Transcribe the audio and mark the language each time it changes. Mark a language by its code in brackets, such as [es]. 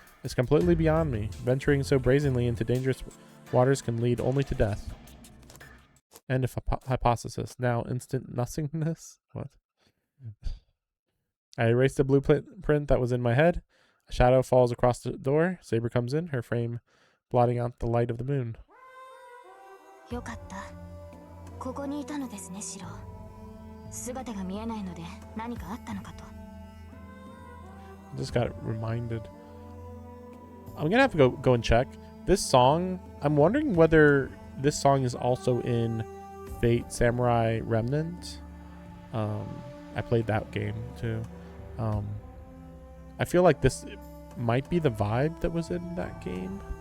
[en] It's completely beyond me. Venturing so brazenly into dangerous waters can lead only to death. End of hypothesis. Now instant nothingness? What? I erased the blueprint that was in my head. A shadow falls across the door. Saber comes in, her frame blotting out the light of the moon. [ja] よかった。ここにいたのですね、シロ。姿が見えないので何かあったのかと。 [en] I just got reminded. I'm gonna have to go and check. This song, I'm wondering whether this song is also in Fate Samurai Remnant. I played that game too. I feel like this might be the vibe that was in that game.